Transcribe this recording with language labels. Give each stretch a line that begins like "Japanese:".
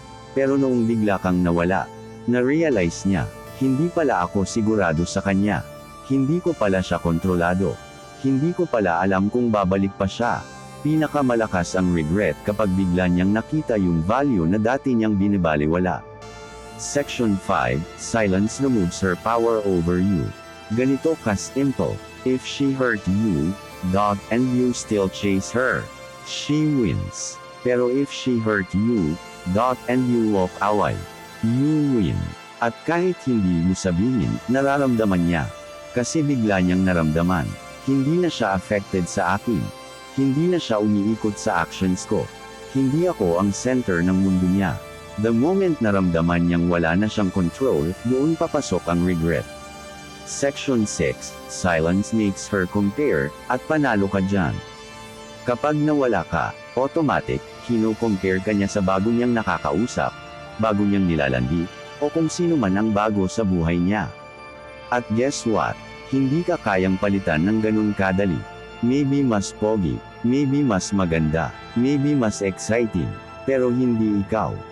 Filipino: Pero noong bigla kang nawala, na-realize niya, hindi pala ako sigurado sa kanya. Hindi ko pala siya kontrolado. Hindi ko pala alam kung babalik pa siya. Pinakamalakas ang regret kapag bigla niyang nakita yung value na dati niyang binibaliwala.
English: Section 5, Silence removes her power over you.
Filipino: Ganito ka-simple.
English: If she hurt you, and you still chase her, she wins.
Filipino: Pero
English: if she hurt you, and you walk away, you win.
Filipino: At kahit hindi mo sabihin, nararamdaman niya. Kasi bigla niyang naramdaman. Hindi na siya affected sa akin. Hindi na siya umiikot sa actions ko. Hindi ako ang center ng mundo niya.
English: The moment
Filipino: naramdaman niyang wala na siyang control, doon papasok ang regret.
English: Section 6, Silence makes her compare,
Filipino: at panalo ka dyan. Kapag nawala ka, automatic, kino-compare ka niya sa bago niyang nakakausap, bago niyang nilalandi, o kung sino man ang bago sa buhay niya. At
English: guess what?
Filipino: Hindi ka kayang palitan ng ganun kadali. Maybe mas pogi, maybe mas maganda, maybe mas exciting, pero hindi ikaw.